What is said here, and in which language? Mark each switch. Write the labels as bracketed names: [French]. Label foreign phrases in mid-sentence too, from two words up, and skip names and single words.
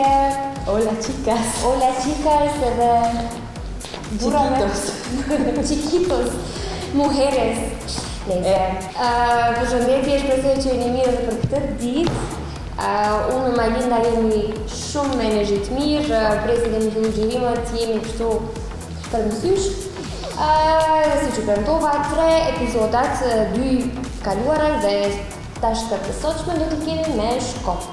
[Spanish] Hola chicas. Hola chicas edhe Chiquitos. Chiquitos. Mujeres. [Albanian] Nëse. Përshëndetje, shpresoj që jeni mirë edhe për këtë ditë. Unë me Majlinda jemi shumë me energji të mirë, presim kemi filluar xhirimet, jemi kështu shpërmësysh. Dhe si që premtova, 3 epizodat, 2 kaluara dhe tash të sotshme do të kemi me shkop.